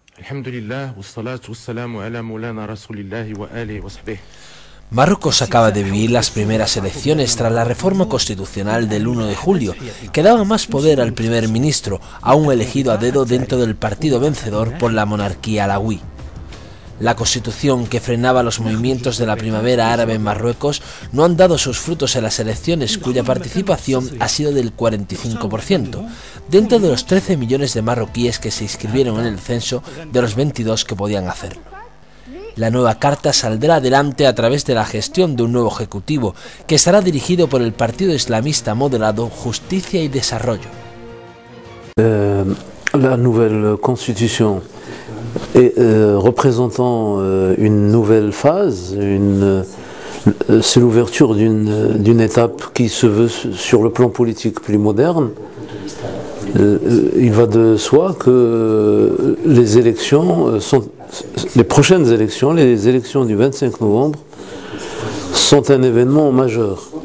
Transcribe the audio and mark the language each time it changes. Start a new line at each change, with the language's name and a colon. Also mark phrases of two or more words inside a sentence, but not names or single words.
Arabic: الحمد لله، والصلاة والسلام على مولانا رسول الله وآله وصحبه.
Spanish: Marruecos acaba de vivir las primeras elecciones tras la reforma constitucional del 1 de julio, que daba más poder al primer ministro, aún elegido a dedo dentro del partido vencedor por la monarquía alawí. La constitución que frenaba los movimientos de la primavera árabe en Marruecos no han dado sus frutos en las elecciones, cuya participación ha sido del 45%, dentro de los 13 millones de marroquíes que se inscribieron en el censo de los 22 que podían hacerlo. La nueva carta saldrá adelante a través de la gestión de un nuevo ejecutivo que estará dirigido por el partido islamista moderado Justicia y Desarrollo.
French: La nouvelle constitution et représentant une nouvelle phase, c'est l'ouverture d'une étape qui se veut sur le plan politique plus moderne. Il va de soi que les élections les prochaines élections, les élections du 25 novembre, sont un événement majeur.